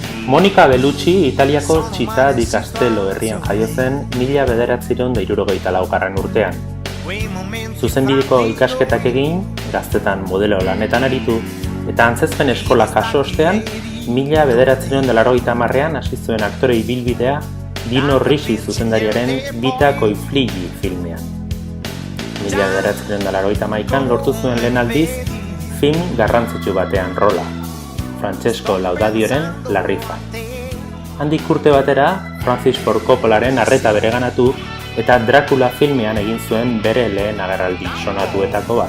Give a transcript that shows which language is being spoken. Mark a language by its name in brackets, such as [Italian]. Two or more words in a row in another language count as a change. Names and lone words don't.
[Basque] Monica Bellucci Italiako Città di Castello herrian jaio zen 1964 urtean. Zuzenbideko ikasketak egin, gaztetan modelo lanetan aritu, eta antzezpen eskola jaso ostean, 1980ean hasi zuen aktore ibilbidea Dino Risi zuzendariaren Vita coi figli filmean. 1981an lortu zuen lehen aldiz film garrantzitsu batean rola, Francesco Laudadioren La Rifa. Handik urte batera, Francis Ford Coppolaren arreta bereganatu eta Dracula filmean egin zuen bere lehen agerraldi sonatuetako bat.